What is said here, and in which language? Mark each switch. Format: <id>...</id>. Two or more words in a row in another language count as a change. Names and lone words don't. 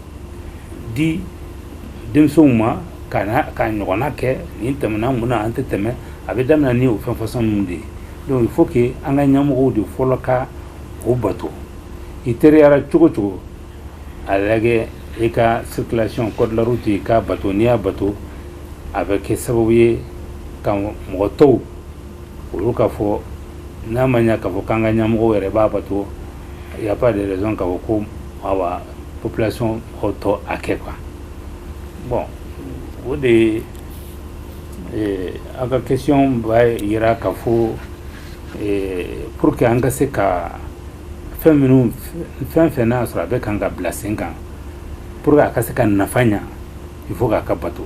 <bm>di denmisɛnw ma ka ɲɔgɔnna kɛ nin tɛmɛna mun na an tɛ tɛmɛ a bɛ daminɛ ni o fɛn façon ninnu de ye</bm> <fr>donc il faut que</fr> <bm>an ka ɲɛmɔgɔw de fɔlɔ ka o bato i teriyara cogo cogo a lajɛ i ka</bm> <fr>circulation code de la route</fr> <bm>i ka bato n'i y'a bato a bɛ kɛ sababu ye ka mɔgɔ tɔw olu ka fɔ n'a ma ɲa k'a fɔ k'an ka ɲɛmɔgɔw yɛrɛ b'a bato</bm> <fr>il y a pas de raison</fr> <bm>k'a fɔ ko awa population mɔgɔw tɔ a kɛ quoi bon o de a ka question b'a yira k'a fɔ</bm> <fr>pour que</fr> <bm>an ka se ka fɛn fɛn n'a sɔrɔ a bɛ kan ka bila sen kan</bm> <fr>pour que</fr> <bm>a ka se ka nafa ɲa</bm> <fr>il faut</fr> <bm>k'a ka bato</bm>